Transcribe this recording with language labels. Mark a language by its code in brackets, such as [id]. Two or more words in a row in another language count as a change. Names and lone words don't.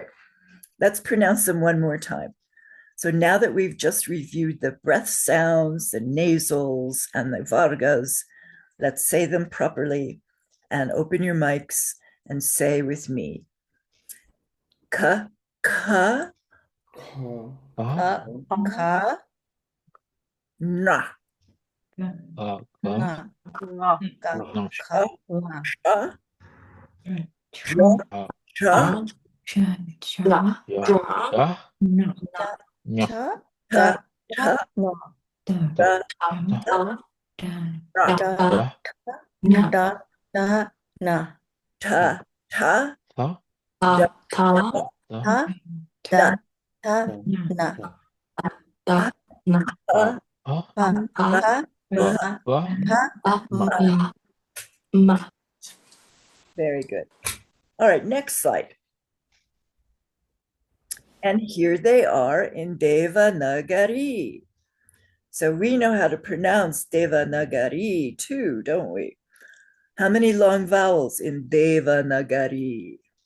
[en] Let's pronounce them one more time. So now that we've just reviewed the breath sounds, the nasals, and the vargas, let's say them properly and open your mics and say with me, [sa] ka, ka, Ka, Ka, na, Na. ka, No. ka, Na. sha, Ah. cha, Ya. Ya. Na. Nya. cha, ta, ta, Na. da, Da. ra, Da. da, da, na, ta, ta, Ta. da, Da. ta, da, ta, na, ta, ta, Ah. pa, pa, Ba. Ba. pa, Ma. ma. [en] Very good. All right, next slide. And here they are in Devanagari. So we know how to pronounce Devanagari too, don't we? How many long vowels in Devanagari?